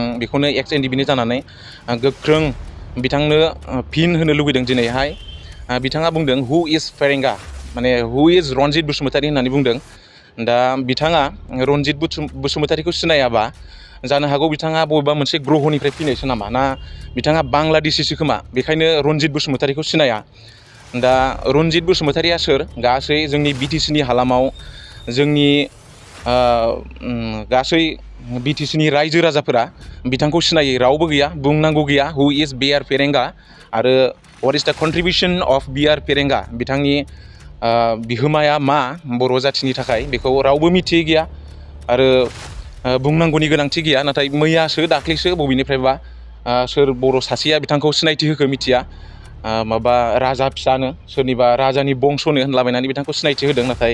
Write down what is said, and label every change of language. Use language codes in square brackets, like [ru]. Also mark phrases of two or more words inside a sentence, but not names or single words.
[brx] बेखौनो एक्स एनडीबीनि जानानै गोख्रों बिथांनो फिन होनो लुगैदों दिनैहाय बिथाङा बुंदों [en] who is Ferenga [brx] माने [en] who is Ranjit Basumatary [brx] होननानै बुंदों दा बिथाङा रनजित बसुमतारीखौ सिनायाबा जानो हागौ बिथाङा बबेबा मोनसे ग्रहनिफ्राय फैनायसो नामा ना बिथाङा बांलादेशीसो खोमा बेखायनो रनजित बसुमतारीखौ सिनाया दा रनजित बसुमतारीया सोर गासै जोंनि बीटीसीनि हालामाव जोंनि गासै बीटीसीनि रायजो राजाफोरा बिथांखौ सिनायै रावबो गैया बुंनांगौ गैया [en] who is BR Ferenga [brx] आरो [en] what is the contribution of BR Ferenga [brx] बिथांनि बिहोमाया मा बर' जाथिनि थाखाय बेखौ रावबो मिथियै गैया आरो बुंनांगौनि गोनांथि गैया नाथाय मैयासो दाख्लैसो बबेनिफ्रायबा सोर बर' सासेया बिथांखौ सिनायथि होखो मिथिया माबा राजा फिसानो सोरनिबा राजानि बंस'नो होनलाबायनानै बिथांखौ सिनायथि होदों नाथाय